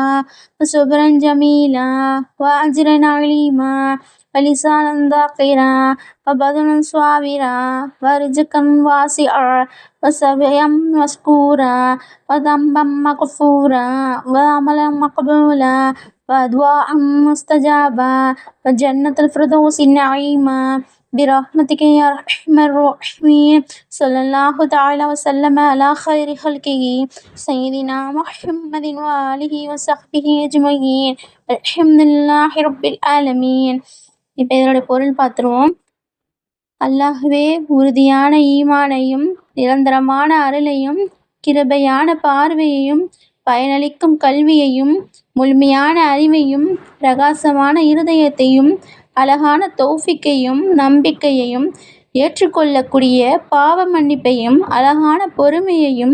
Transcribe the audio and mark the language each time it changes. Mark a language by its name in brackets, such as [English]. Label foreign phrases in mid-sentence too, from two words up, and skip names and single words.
[Arabic] وصبرا جميلا وأجرا عليما ولسانا ذاكرا وبدنا صابرا ورزقا واسعا وسعيا مشكورا وذنبا مغفورا وعملا مقبولا ودعاء مستجابا وجنة الفردوس النعيما برحمتك يا أرحم الراحمين. صلى الله تعالى وسلم على خير خلقه سيدنا محمد وآله وصحبه أجمعين. الحمد لله رب العالمين. [Tamil] இப்போ இதனுடைய பொருள் பார்த்துருவோம். அல்லாஹ்வே, உறுதியான ஈமானையும் நிரந்தரமான அருளையும் கிருபையான பார்வையையும் பயனளிக்கும் கல்வியையும் முழுமையான அறிவையும் பிரகாசமான இருதயத்தையும் அழகான தௌஃபிக்கையும் நம்பிக்கையையும் ஏற்றுக்கொள்ளக்கூடிய பாவ மன்னிப்பையும் அழகான பொறுமையையும்